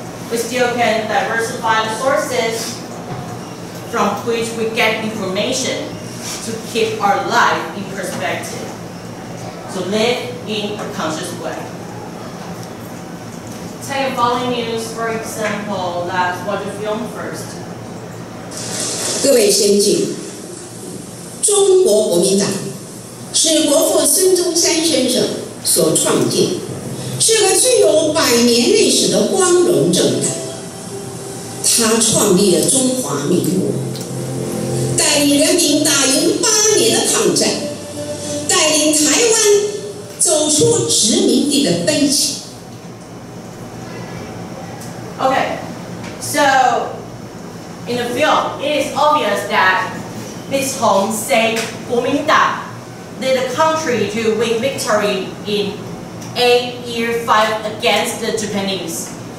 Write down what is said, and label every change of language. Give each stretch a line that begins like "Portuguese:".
English: We still can diversify the sources from which we get information to keep our life in perspective, to live in a conscious way. Take following news, for example, let's watch a film first.
Chinese: 各位先进，中国国民党是国父孙中山先生所创建，是个具有100年历史的光荣政党。他创立了中华民国，带领人民打赢8年的抗战，带领台湾走出殖民地的悲情。
English: Okay, so in the film, it is obvious that Ms. Hong said Kuomintang led the country to win victory in 8-year fight against the Japanese.